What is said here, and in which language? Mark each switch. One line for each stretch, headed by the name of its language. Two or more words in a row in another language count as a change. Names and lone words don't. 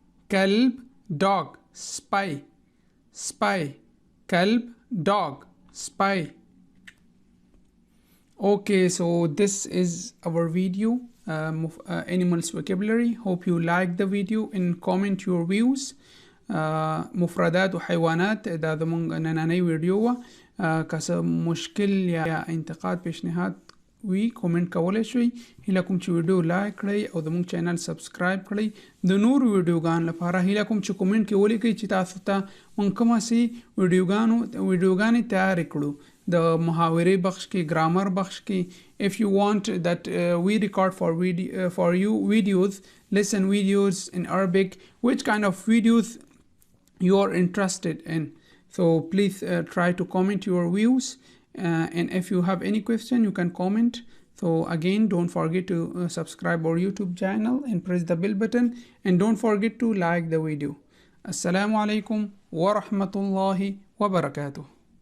English: spy. كلب dog spy. Okay, so this is our video, animals vocabulary. Hope you like the video and comment your views.
Pashto: مفردات وحيوانات دا ضمن نناني ویډیو که څه مشکل یا انتقاد پیشنهاد وی کومنټ کولای شئ. هیله کوم چې ویډیو لایک کړئ او زموږ چینل سبسکرایب کړئ. د نورو ویډیوګانو لپاره هیله کوم چې کومنټ کې ولیکئ چې تاسو ته مونږ کومه سي ویډیوګانې تیار کړو د محاورې بخش کې، ګرامر بخش کې.
English: if you want that we record for you videos, lesson videos in Arabic, which kind of videos you are interested in, so please try to comment your views, and if you have any question you can comment. So again, don't forget to subscribe our YouTube channel and press the bell button, and don't forget to like the video.
Arabic: السلام عليكم ورحمة الله وبركاته.